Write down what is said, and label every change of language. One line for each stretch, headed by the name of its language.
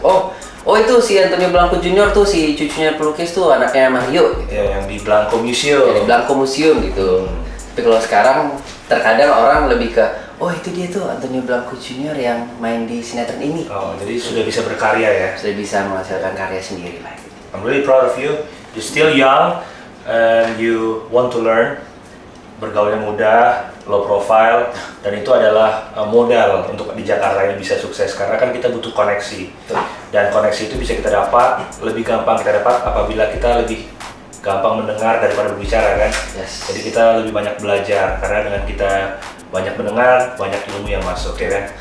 Indonesian: Oh itu si Antonio Blanco Junior tuh, si cucunya pelukis tuh, anaknya Mario gitu. Yang di Blanco Museum. Di Blanco Museum gitu. Tapi kalau sekarang terkadang orang lebih ke, oh itu dia tuh Antonio Blanco Junior yang main di sinetron ini. Jadi sudah bisa berkarya ya? Sudah bisa menghasilkan karya sendiri lah.
English: I'm really proud of you. You're still young and you want to learn.
Indonesian: Bergaulnya mudah, low profile, dan itu adalah modal untuk di Jakarta ini bisa sukses. Karena kan kita butuh koneksi. Dan koneksi itu bisa kita dapat, lebih gampang kita dapat apabila kita lebih gampang mendengar daripada berbicara kan. Jadi kita lebih banyak belajar karena dengan kita banyak mendengar, banyak ilmu yang masuk ya kan.